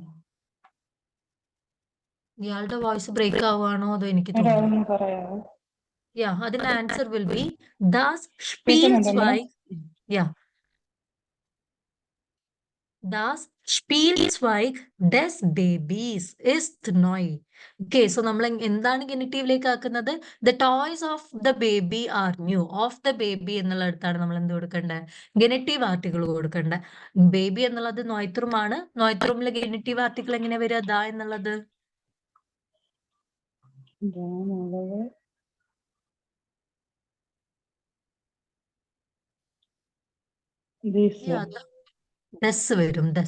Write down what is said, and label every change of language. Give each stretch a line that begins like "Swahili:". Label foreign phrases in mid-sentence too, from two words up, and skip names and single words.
Malayalam: ഇയാളുടെ
English: voice break
Malayalam: ആവുകയാണോ അതോ എനിക്ക് തോന്നുന്നു?
English: അതിന്റെ answer will be Das
Malayalam: കേൾക്കുന്നുണ്ടോ madam?
German: Spielzeug. Das Spielzeug des Babys ist neu.
English: Okay, so
Malayalam: നമ്മൾ എന്താണ് ഗെനിറ്റീവിലേക്ക് ആക്കുന്നത്?
English: The toys of the baby are new. Of the baby
Malayalam: എന്നുള്ളിടത്താണ് നമ്മൾ എന്ത് കൊടുക്കേണ്ടത്?
English: genitive article
Malayalam: കൊടുക്കേണ്ടത്. ബേബി എന്നുള്ളത് നോയ്ത്രുമാണ്. നോയ്ത്രുമിലെ
English: genitive article
Malayalam: എങ്ങനെ വരിക? ദാ എന്നുള്ളത് ഡെസ് വരും, ഡെസ്.